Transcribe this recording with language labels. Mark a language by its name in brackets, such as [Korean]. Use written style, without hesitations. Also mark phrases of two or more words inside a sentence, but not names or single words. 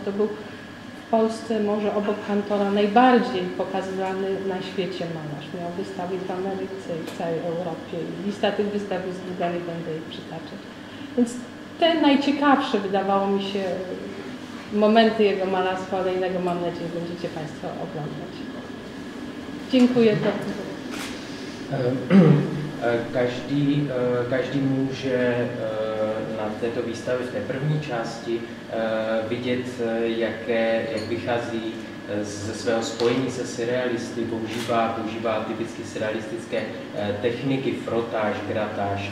[Polish] To był w Polsce, może obok Kantora, najbardziej pokazywany na świecie malarz. Miał wystawy w Ameryce i w całej Europie. I lista tych wystaw jest długa, nie będę jej przytaczać. Więc te najciekawsze, wydawało mi się, momenty jego malarstwa olejnego, mam nadzieję, będziecie Państwo oglądać. Dziękuję. [Czech] Každý může na této výstavě v té první části vidět, jak vychází ze svého spojení se surrealisty, používá typicky surrealistické techniky, frotáž, gratáž.